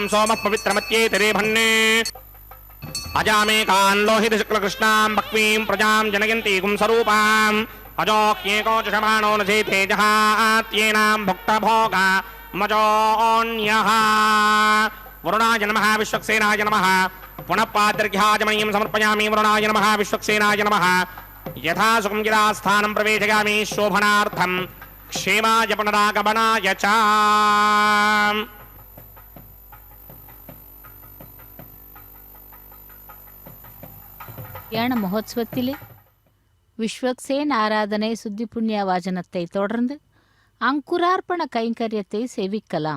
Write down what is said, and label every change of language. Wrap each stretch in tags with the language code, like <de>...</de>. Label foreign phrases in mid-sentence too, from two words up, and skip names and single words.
<sa>सोमः पवित्रमत्येतरे भन्ने अजामेकान् लोहितशुक्लकृष्णां बह्वीं प्रजां जनयन्तीगुं स्वरूपाम् अजोक्येको चषमाणो न चेते जहात्येनां भुक्तभोगा मजोऽन्यः वरुणाय नमः विश्वक्सेनाय नमः पुनः पाद्यर्घ्याजमनीं समर्पयामि वरुणाय नमः विश्वक्सेनाय नमः यथा सुखं यदा स्थानं प्रवेशयामि शोभनार्थं क्षेमाय पुनरागमनाय च</sa> <ta>கல்யாண மகோத்சவத்திலே விஸ்வக்சேன் ஆராதனை சுத்தி புண்ணிய வாசனத்தை தொடர்ந்து அங்குரார்ப்பண கைங்கரியத்தை சேவிக்கலாம்.</ta>